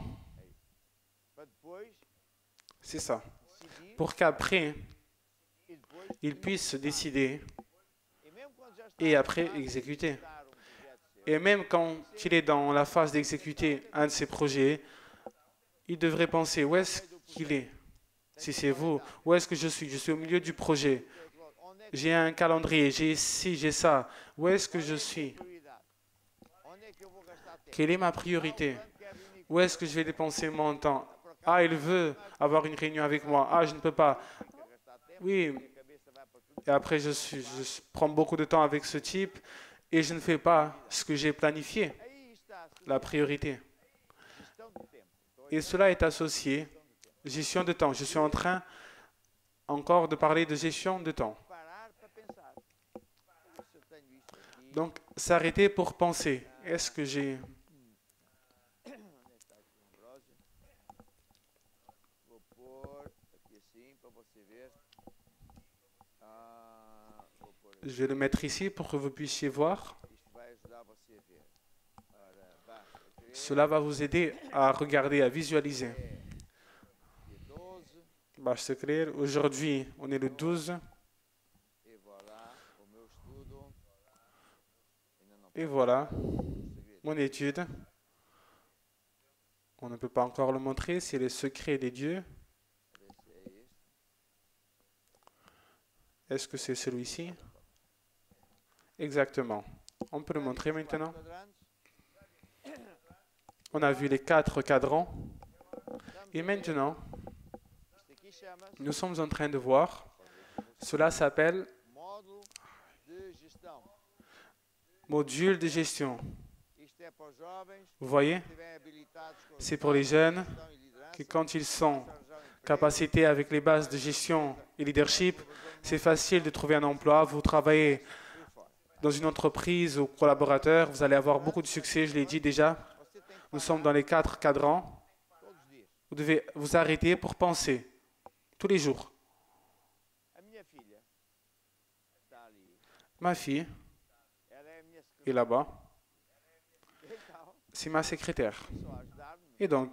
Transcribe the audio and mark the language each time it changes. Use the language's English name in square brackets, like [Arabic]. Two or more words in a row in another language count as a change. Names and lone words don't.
[Portuguese] para depois [French] C'est ça. [Portuguese] decidir [French] Pour qu'après, [Portuguese] e depois [French] il puisse se décider [Portuguese] e mesmo quando já está [French] et après exécuter. [Portuguese] a executar projeto seu, [French] Et même quand il est dans la phase d'exécuter un de ses projets, il devrait penser où est-ce qu'il est? Si c'est vous, où est-ce que je suis? Je suis au milieu du projet. [Portuguese] onde é que [French] J'ai un calendrier, j'ai ci, j'ai ça. Où est-ce que je suis? [Portuguese] prioridade? Onde é que eu vou gastar tempo? [French] Quelle est ma priorité? [Portuguese] Fulano quer reunir [French] Où est-ce que je vais dépenser mon temps? Ah, il veut avoir une réunion avec moi. Ah, je ne peux pas. [Portuguese] quer gastar tempo, [French] Oui, [Portuguese] minha cabeça vai para tudo. [French] et après je prends beaucoup de temps avec ce type et je ne fais pas ce que j'ai planifié, [Portuguese] Aí está a [French] la priorité. [Portuguese] gestão do tempo. Então, [French] Et cela est associé, gestion de temps. Je suis en train encore de parler de gestion de temps. [Portuguese] parar para pensar. Se eu tenho isso aqui, [French] Donc, s'arrêter pour penser. Est-ce que j'ai... [Portuguese] onde é que está aqui o Ambrósio? Vou pôr aqui assim para você ver. Vou pôr [French] Je vais le mettre ici pour que vous puissiez voir. [Portuguese] isto vai ajudar você a ver. Ora, basta crer, [French] Cela va vous aider à regarder, à visualiser. [Portuguese] dia 12, Basta crer. [French] Aujourd'hui, on est le 12. [Portuguese] e voilà, o meu estudo. Ainda não [French] Et voilà, [Portuguese] segredo. [French] mon étude. On ne peut pas encore le montrer, c'est le secret des dieux. [Portuguese] Ver se é este. [French] Est-ce que c'est celui-ci? Exactement. On peut le montrer maintenant. [Portuguese] Quadrantes. [French] On a vu les 4 cadrans. Et maintenant, [Portuguese] Isto aqui chama-se [French] nous sommes en train de voir. Cela s'appelle [Portuguese] módulo de gestão. [French] module de gestion. [Portuguese] Isto é para os jovens [French] Vous voyez? [Portuguese] que estiverem habilitados com [French] C'est pour les jeunes [Portuguese] gestão e liderança, [French] que quand ils sont [Portuguese] arranjar um emprego, [French] capacités avec les bases de gestion et leadership, c'est facile de trouver un emploi. Vous travaillez [Portuguese] por aí fora. [French] dans une entreprise ou collaborateur, vous allez avoir beaucoup de succès, je l'ai dit déjà. [Portuguese] Você tem que [French] Nous sommes dans les 4 cadrans. [Portuguese] todos os dias. [French] Vous devez vous arrêter pour penser tous les jours. [Portuguese] A minha filha está ali. [French] Ma fille [Portuguese] Ela é a minha [French] est [Portuguese] secretária. [French] là-bas, [Portuguese] Então, [French] c'est ma secrétaire. [Portuguese] só ajudar-me [French] Et donc,